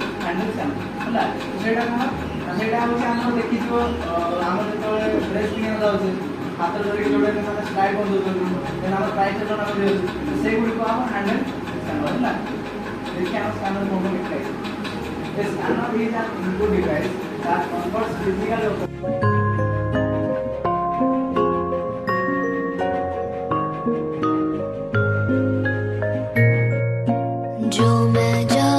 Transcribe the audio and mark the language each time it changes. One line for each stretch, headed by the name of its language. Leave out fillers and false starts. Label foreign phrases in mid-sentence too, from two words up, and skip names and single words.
Odia: ହ୍ୟାଣ୍ଡେଲ ହେଲା ସେଇଟା କ'ଣ ସେଇଟା ହେଉଛି ଆମର ଦେଖିଥିବ ଆମର ଯେତେବେଳେ ଡ୍ରେସ୍ କିଣିବାକୁ ଯାଉଛେ ହାତ ଧରିକି ଯୋଉଟା ମାନେ ସ୍ଲାଇଡ୍ କରିଦେଉଛନ୍ତି ଦେନ୍ ଆମର ପ୍ରାଇସ୍ ଜଣା କରିଦେଉଛି ସେଇଗୁଡ଼ିକ ଆମ
English: handheld scanner
Odia: ହେଲା
Hindi: देखिए हम स्कैनर को लिखते हैं
English: the scanner is an input device that converts physical
Hindi: जो मैं